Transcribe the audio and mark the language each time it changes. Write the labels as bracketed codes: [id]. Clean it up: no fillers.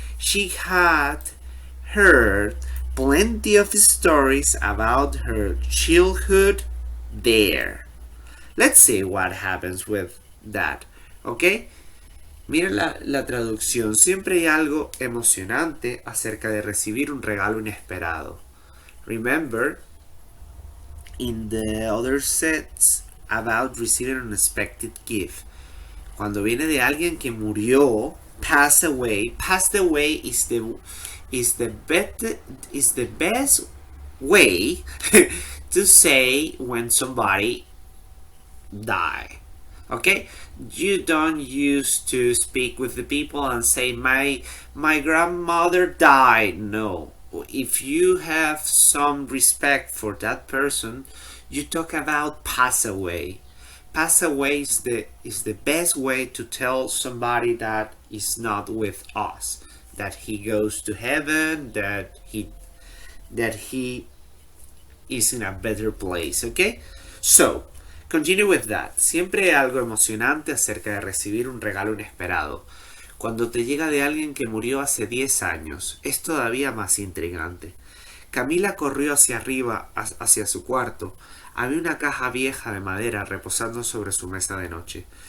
[en] She had heard plenty of stories about her childhood there. Let's see what happens with that, ¿ok? [es] Miren la traducción. Siempre hay algo emocionante acerca de recibir un regalo inesperado. [en] Remember, in the other sets about receiving an unexpected gift. [es] Cuando viene de alguien que murió, [en] passed away is the best way to say when somebody die. Okay, you don't used to speak with the people and say my grandmother died. No, if you have some respect for that person, you talk about pass away. Pass away is the best way to tell somebody that is not with us, that he goes to heaven, that he is in a better place. Okay, so continue with that. [es] Siempre hay algo emocionante acerca de recibir un regalo inesperado. Cuando te llega de alguien que murió hace 10 años, es todavía más intrigante. Camila corrió hacia arriba, hacia su cuarto. Había una caja vieja de madera reposando sobre su mesa de noche.